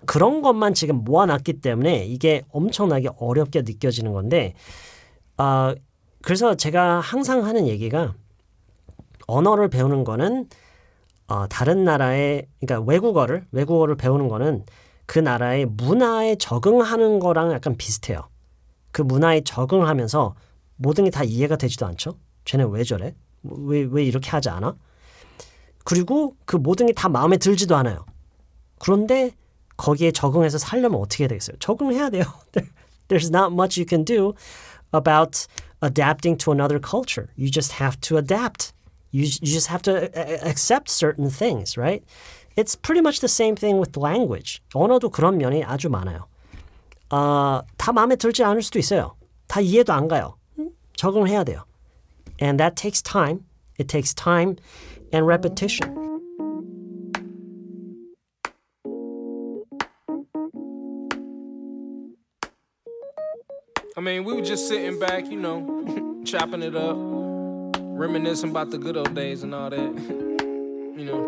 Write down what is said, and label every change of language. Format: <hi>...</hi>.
<ko>그런 것만 지금 모아놨기 때문에 이게 엄청나게 어렵게 느껴지는 건데 그래서 제가 항상 하는 얘기가 언어를 배우는 거는 다른 나라의 그러니까 외국어를 배우는 거는 그 나라의 문화에 적응하는 거랑 약간 비슷해요. 그 문화에 적응하면서 모든 게 다 이해가 되지도 않죠. 쟤네 왜 저래? 왜 이렇게 하지 않아? 그리고 그 모든 게 다 마음에 들지도 않아요. 그런데 거기에 적응해서 살려면 어떻게 해야 되겠어요? 적응해야 돼요.</ko> <en>There's not much you can do about adapting to another culture. You just have to adapt. You just have to accept certain things, right? It's pretty much the same thing with language.</en> <ko>언어도 그런 면이 아주 많아요. 다 마음에 들지 않을 수도 있어요. 다 이해도 안 가요. 적응을 해야 돼요.</ko> <en>And that takes time. It takes time and repetition. I mean, we were just sitting back, chopping it up, reminiscing about the good old days and all that.</en>